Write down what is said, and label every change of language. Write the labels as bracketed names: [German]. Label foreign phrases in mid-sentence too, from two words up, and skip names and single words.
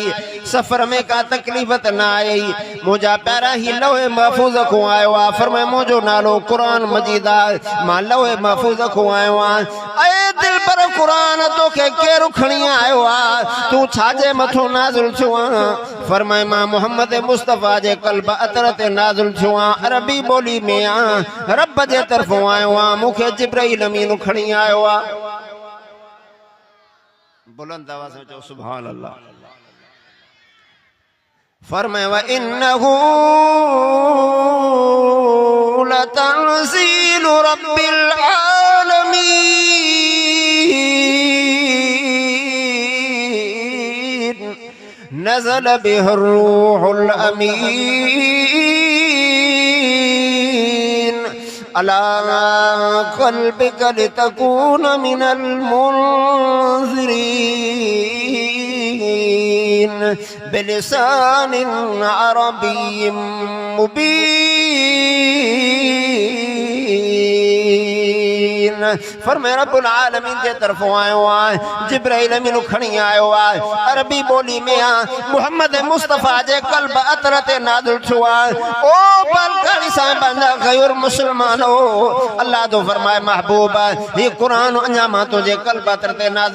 [Sindhi] सफ़र में का तकलीफ़ त न आई मुंहिंजा प्यारा ही लौह महफूज़ खां आयो आहे फरमाए मुंहिंजो नालो क़ुरान मजीद आहे मां लौह महफूज़ खां आयो आहियां ऐ दिलबर कुरान तोखे केरु खणी आयो आहे तूं छाजे मथां नाज़िल थियो आहे फरमाए मां मोहम्मद मुस्तफ़ा जे क़ल्ब अतर ते नाज़िल थियो आहे अरबी ॿोली में आहे रब जे तरफ़ों आयो आहे मूंखे जिब्राइल अमीन खणी आयो आहे बुलंद आवाज़ में चओ [Arabic] سبحان الله [Sindhi] फरमाए [Arabic] وإنه لتنزيل رب العالمين نزل به الروح الأمين على قلبك لتكون من المنذرين بلسان عربي مبين [Sindhi] फरमाए रब्बुल आलमीन जे तरफ़ों आयो आहे जिब्राइल अमीन खणी आयो आहे अरबी ॿोली में आहे मोहम्मद मुस्तफ़ा जे क़ल्ब अतर ते नाज़िल थियो आहे ओ बलकानी साहिबान जा ग़ैर मुस्लमानो अल्लाह तो फरमाए महबूब ही कुरान अञा मां तुंहिंजे क़ल्ब अतर ते नाज़िल